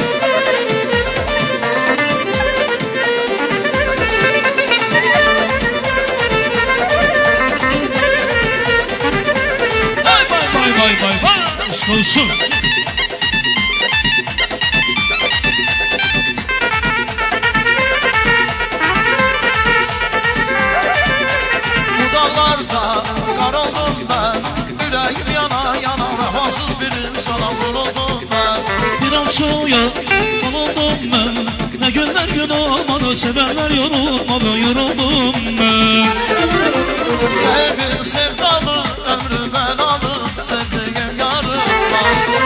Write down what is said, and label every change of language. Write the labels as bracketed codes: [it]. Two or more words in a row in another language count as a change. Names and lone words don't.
[tr] Vay vay vay, ustalısın. [az] Bu dağlarda qar oldum ben, ürəyim yana yana, vəfasız bir insana vuruldum ben. [tr] Bir an soğuya yoruldum ben, ne günler gün olmadı, sevenler yorulmadı, yoruldum ben. Kalbim sevdalı, ömrü belalı, sevdiğim yarım var.